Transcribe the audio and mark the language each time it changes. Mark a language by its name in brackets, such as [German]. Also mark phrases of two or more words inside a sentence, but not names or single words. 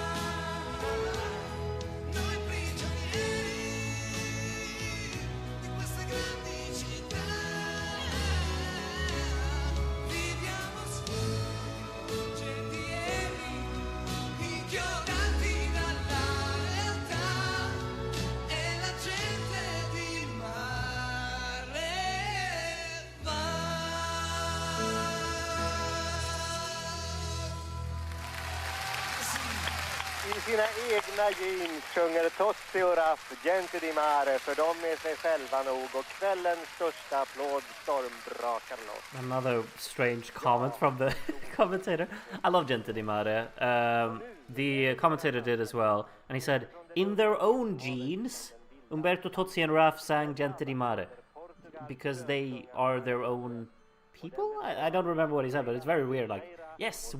[Italian] Noi prigionieri di queste grandi città viviamo sfuggentieri, inchiodati dalla realtà, e la gente di mare va. [Swedish] I sina egna jeans sjunger Tozzi och Raf Gente di Mare, för de är sig själva nog, och kvällens största applåd stormbrakar loss. [English] Another strange comment from the commentator. I love Gente di Mare. The commentator did as well. And he said, in their own genes, Umberto Tozzi and Raf sang Gente di Mare. Because they are their own people? I don't remember what he said, but it's very weird.